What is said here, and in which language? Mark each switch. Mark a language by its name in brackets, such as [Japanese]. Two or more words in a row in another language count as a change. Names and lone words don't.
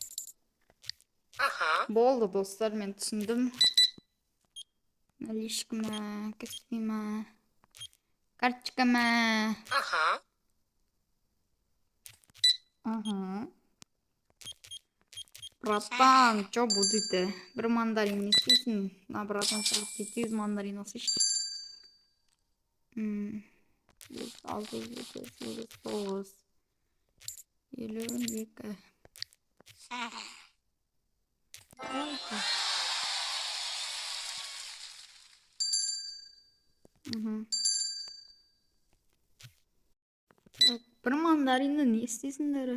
[Kazakh] Болды достар, мен түсіндім. Наличка ма, каспи ма, карточка ма. [Russian] Братан, что будет-то? [Kazakh] Бір мандарин не істейсің? Обратно 700 мандарин алсайшы. 6, 7, 8, 9. 52. Бір мандаринді не істейсіңдер?